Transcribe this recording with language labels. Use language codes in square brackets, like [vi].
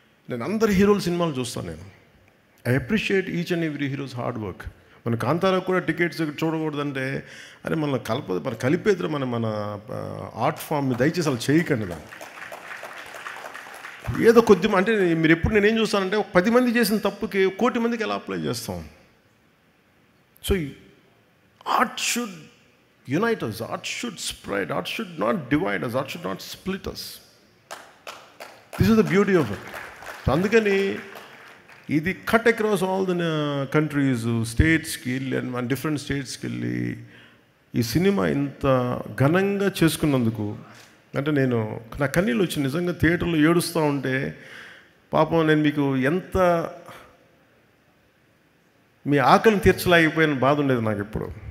[te] నేను అందరి హీరోల సినిమాలు చూస్తాను. నేను [en] I appreciate each and every hero's hard work. [te] మన కాంతారాకు కూడా టికెట్స్ చూడకూడదంటే, అరే మన కలిపేద్దరు మన ఆర్ట్ ఫామ్ దయచేసి అలా చేయకండి. దాన్ని ఏదో కొద్దిగా అంటే మీరు ఎప్పుడు నేనేం చూస్తానంటే, 10 మంది చేసిన తప్పుకి 1 కోటి మందికి ఎలా అప్లై చేస్తాం. [en] So art should unite us, art should spread, art should not divide us, art should not split us. This is the beauty of it. [te] అందుకని ఇది [en] cut across all the countries, [te] స్టేట్స్కి వెళ్ళి అండ్ డిఫరెంట్ స్టేట్స్కి వెళ్ళి ఈ cinema ఇంత ఘనంగా చేసుకున్నందుకు అంటే నా కన్నీళ్ళు వచ్చి నిజంగా థియేటర్లో ఏడుస్తూ ఉంటే పాపం నేను మీకు ఎంత మీ ఆకలిని తీర్చలేకపోయిన బాధ ఉండేది నాకు ఎప్పుడు.